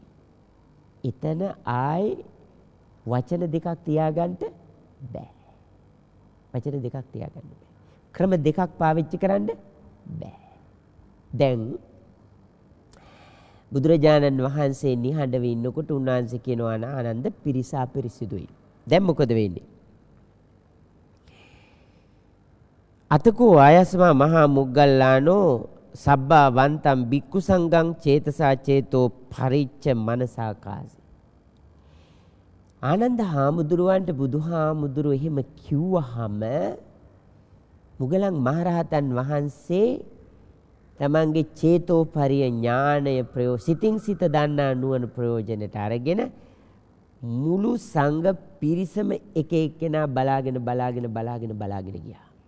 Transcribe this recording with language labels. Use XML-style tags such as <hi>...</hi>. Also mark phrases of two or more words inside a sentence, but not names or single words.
<si>එතන ආයි වචන දෙකක් තියාගන්න බෑ. ක්‍රම දෙකක් පාවිච්චි කරන්න බෑ. දැන් බුදුරජාණන් වහන්සේ නිහඬව ඉන්නකොට උන්වහන්සේ කියනවා ආනන්ද පිරිස අපිරිසිදුයි. දැන් මොකද වෙන්නේ?</si> <pi>අතකෝ ආයස්මා මහා මුග්ගල්ලානෝ සබ්බා වන්තම් බික්කු සංඝං චේතසා චේතෝ පරිච්ඡ මනසාකාසි.</pi> <si>ආනන්ද හාමුදුරුවන්ට බුදුහාමුදුරුව එහෙම කිව්වහම මුගලන් මහරහතන් වහන්සේ තමන්ගේ චේතෝපරිය ඥානය සිතින් සිත දන්නා නුවණ ප්‍රයෝජනට අරගෙන මුළු සංඝ පිරිසම එක එක්කෙනා බලාගෙන ගියා.</si>